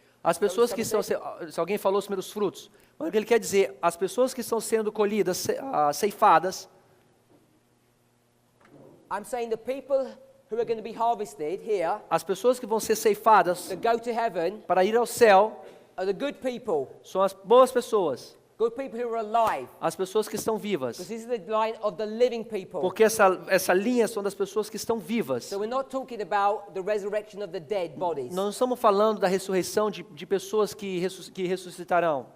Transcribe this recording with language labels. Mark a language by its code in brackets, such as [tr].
[pt] As pessoas que estão se alguém falou os primeiros frutos, mas o que ele quer dizer, as pessoas que estão sendo colhidas, ceifadas, [en] I'm saying the people who are going to be harvested here [pt] as pessoas que vão ser ceifadas [en] that go to heaven [pt] para ir ao céu, [en] are the good people. [pt] são as boas pessoas, [en] Good people who are alive. [pt] as pessoas que estão vivas. [en] Because this is the line of the living people. [pt] Porque essa linha são das pessoas que estão vivas. [en] So we're not talking about the resurrection of the dead bodies. [pt] Não estamos falando da ressurreição de pessoas que ressuscitarão.